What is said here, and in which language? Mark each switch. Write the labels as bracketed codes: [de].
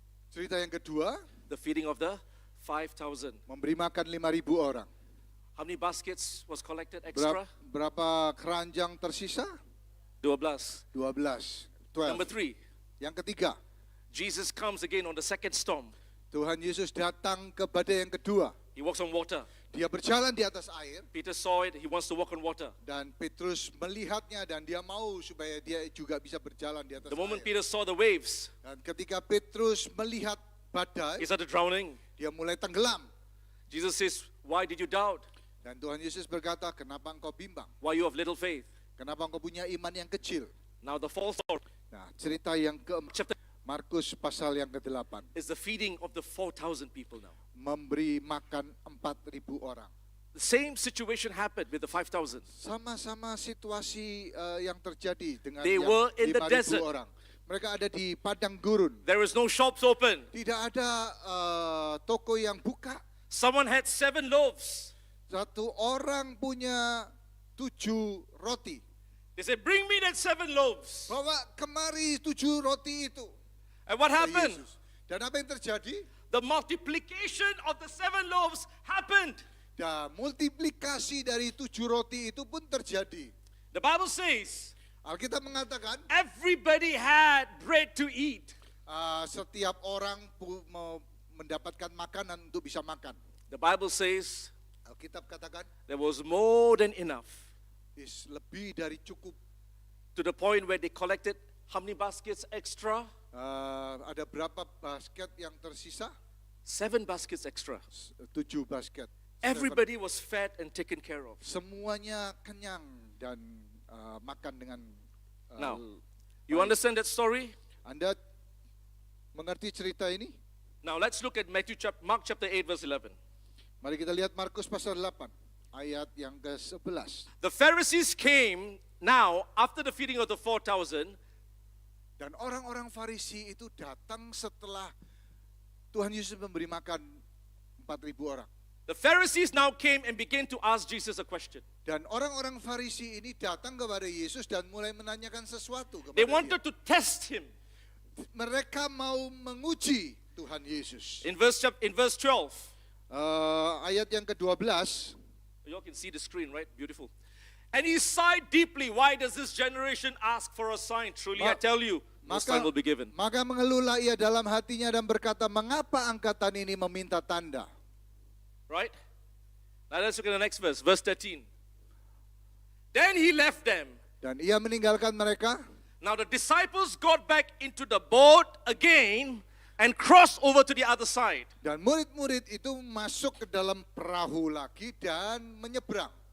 [id] Cerita yang kedua, [en] The feeding of the 5,000. [id] memberi makan 5.000 orang. [en] How many baskets was collected extra? [id] Berapa keranjang tersisa? 12. 12. [en] Number 12. 3, [id] Yang ketiga, [en] Jesus comes again on the second storm. [id] Tuhan Yesus datang ke badai yang kedua. [en] He walks on water. [id] Dia berjalan di atas air. [en] Peter saw it. He wants to walk on water. [id] Dan Petrus melihatnya dan dia mau supaya dia juga bisa berjalan di atas [en] The moment [id] air. [en] Peter saw the waves, [id] Dan ketika Petrus melihat [en] he [id] badai, [en] started drowning. [id] dia mulai tenggelam. [en] Jesus says, why did you doubt? [id] Dan Tuhan Yesus berkata, kenapa engkau bimbang? [en] Why you have little faith? [id] Kenapa engkau punya iman yang kecil? [en] Now the fourth story, [id] Nah, cerita yang keempat, [en] chapter, [id] Markus pasal yang ke-8. [en] is the feeding of the 4,000 people now. [id] Memberi makan 4.000 orang. [en] The same situation happened with the 5,000. [id] Sama-sama situasi yang terjadi dengan [en] They [id] yang [en] were in the 5.000 desert. [id] orang. Mereka ada di padang gurun. [en] There was no shops open. [id] Tidak ada toko yang buka. [en] Someone had 7 loaves. [id] Satu orang punya 7 roti. [en] They said, bring me that 7 loaves. [id] Bawa kemari 7 roti itu. [en] And what [id] Kata [en] happened? [id] Yesus. Dan apa yang terjadi? [en] The multiplication of the 7 loaves happened. [id] Dan multiplikasi dari 7 roti itu pun terjadi. [en] The Bible says, [id] Alkitab mengatakan [en] everybody had bread to eat. [id] setiap orang mendapatkan makanan untuk bisa makan. [en] The Bible says [id] Alkitab katakan [en] there was more than enough, [id] lebih dari cukup. [en] to the point where they collected how many baskets extra? [id] Ada berapa basket yang tersisa? [en] 7 baskets extra. [id] 7 basket. [en] Everybody was fed and taken care of. [id] Semuanya kenyang dan makan dengan [en] Now, you understand that story? [id] Anda mengerti cerita ini? [en] Now let's look at Mark chapter 8 verse 11. [id] Mari kita lihat Markus pasal 8 ayat yang ke-11. [en] The Pharisees came now after the feeding of the 4,000. [id] Dan orang-orang Farisi itu datang setelah Tuhan Yesus memberi makan 4.000 orang. [en] The Pharisees now came and began to ask Jesus a question. [id] Dan orang-orang Farisi ini datang kepada Yesus dan mulai menanyakan sesuatu kepada [en] They [id] dia. [en] wanted to test him. [id] Mereka mau menguji Tuhan Yesus. [en] In verse 12, [id] Ayat yang ke-12. [en] you all can see the screen, right? Beautiful. And he sighed deeply. Why does this generation ask for a sign? Truly I tell you, no sign will be given. [id] Maka mengeluhlah ia dalam hatinya dan berkata, mengapa angkatan ini meminta tanda? [en] Right? Now let's look at the next verse, verse 13. Then he left them. [id] Dan ia meninggalkan mereka. [en] Now the disciples got back into the boat again and crossed over to the other side. [id] Dan murid-murid itu masuk ke dalam perahu lagi dan menyeberang.